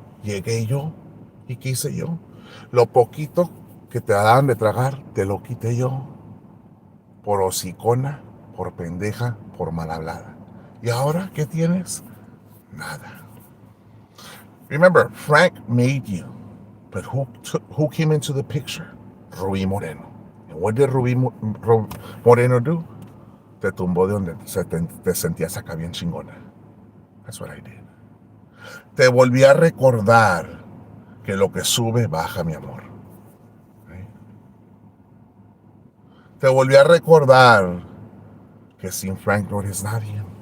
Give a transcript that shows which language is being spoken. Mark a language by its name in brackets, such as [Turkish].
[Spanish] Llegué yo y quise yo. Lo poquito que te daban de tragar, te lo quité yo. Por hocicona, por pendeja, por mal hablada. ¿Y ahora qué tienes? Nada. [English] Remember, Frank made you. But who came into the picture? Rubí Moreno. And what did Rubí Moreno do? [Spanish] Te tumbó de donde te sentías acá bien chingona. [English] That's what I did. [Spanish] Te volví a recordar que lo que sube, baja, mi amor. ¿Okay? Te volví a recordar que sin Frank no eres nadie.